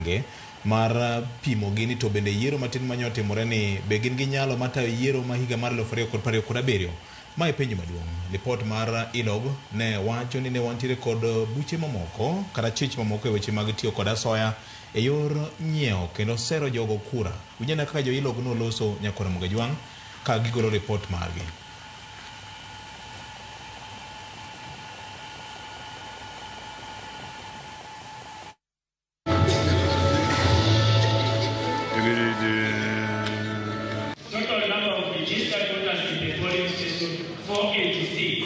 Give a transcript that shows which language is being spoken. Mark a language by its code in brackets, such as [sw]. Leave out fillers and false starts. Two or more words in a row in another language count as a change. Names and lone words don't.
[luo] mar pimo gini to bende yiero matin manyotimore ni be gin gi nyalo matayo yiero ma higa mar 2027. Mae penjo maduong'. Lipot mar ILOG ne wacho ni ne wantiere kod buche mamoko kata chich mamoko e weche mag tiyo kod asoya e yor nyiewo kendo sero jogo kura. Unyana kaka jo ILOG no loso Nyakora Mogajwang' ka gigolo report margi. [en] Total number of registered voters in the polling station 486.